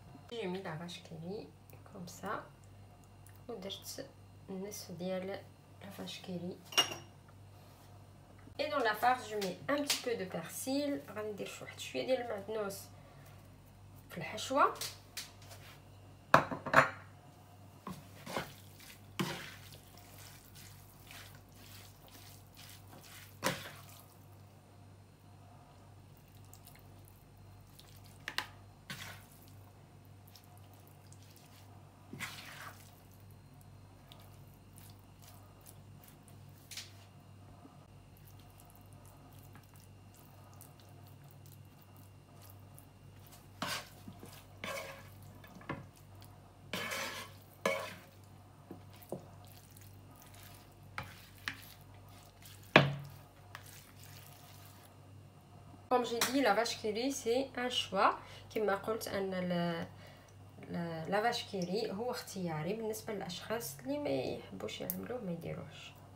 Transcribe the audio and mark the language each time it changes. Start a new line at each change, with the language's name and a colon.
French: j'ai mis la vache qui rit comme ça
Arabic: ودرت النصف ديال لا فاش كيري.
French: Et dans la farce, je mets un petit peu de persil.
Arabic: غادي ندير شويه ديال المعدنوس في الحشوه.
French: Comme j'ai dit, la vache qui rit, c'est un choix.
Arabic: كما قلت ان لا vache qui rit هو اختياري بالنسبه للاشخاص اللي ما يحبوش يعملوه ما يديروهش.